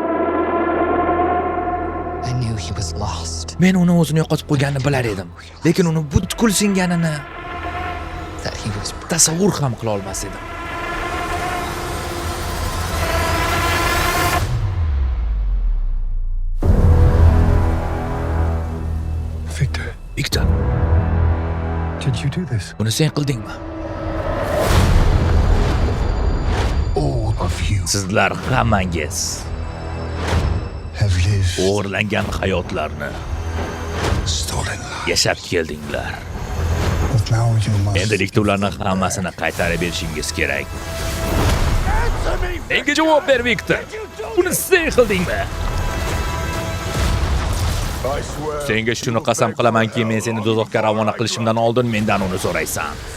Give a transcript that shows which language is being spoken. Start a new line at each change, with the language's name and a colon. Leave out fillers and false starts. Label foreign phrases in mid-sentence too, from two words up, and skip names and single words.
Uzbek: Men uni o'zini yo'qotib qo'yganini bilar edim, lekin uni butkul singanini tasavvur ham qila olmas edim. Viktor,
English: Did you do this?
Uzbek: buni sen qildingmi?
English: All of you
Uzbek: Sizlar hammangiz
English: have lived,
Uzbek: o'g'irlangan hayotlarni
English: stolen lives.
Uzbek: yashab keldinglar.
English: But now you must.
Uzbek: Endilikda ularni hammasini qaytarib berishingiz kerak. Menga javob ber, Viktor. Buni sen qildingmi?
English: I swear.
Uzbek: Senga shuni qasam qilamanki, men seni do'zaxga ravona qilishimdan oldin mendan uni so'raysan.